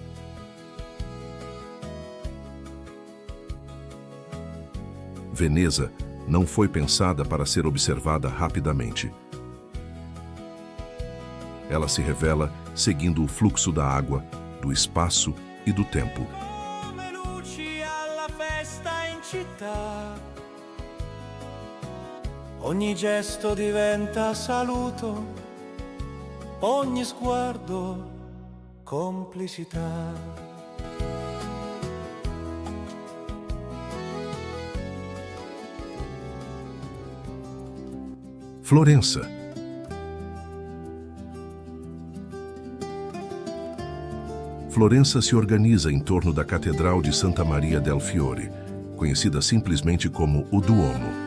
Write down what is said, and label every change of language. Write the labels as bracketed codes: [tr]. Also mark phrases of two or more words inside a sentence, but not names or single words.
[pt] Veneza não foi pensada para ser observada rapidamente. Ela se revela seguindo o fluxo da água, do espaço e do tempo. [it] Come luci alla festa in città, ogni gesto diventa saluto, ogni sguardo complicità. [pt] Florença. Florença se organiza em torno da Catedral de Santa Maria del Fiore, conhecida simplesmente como o Duomo.